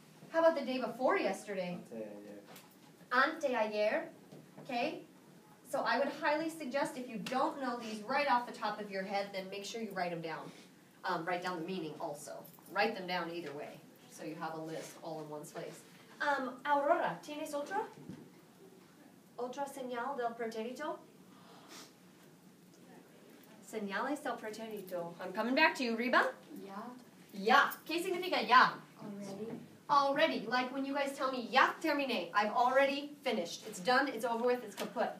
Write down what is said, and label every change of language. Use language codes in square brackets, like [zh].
[en] How about the day before yesterday? Anteayer. Okay? So I would highly suggest if you don't know these right off the top of your head, then make sure you write them down. Write down the meaning also. Write them down either way, so you have a list all in one place. [es] Aurora, ¿tienes otra? ¿Otra señal del preterito? Señales del preterito. [en] I'm coming back to you, Reba. [es] Ya. Ya. ¿Qué significa ya? [en] Already. Already, like when you guys tell me, [es] ya terminé, [en] I've already finished. It's done, it's over with, it's kaput.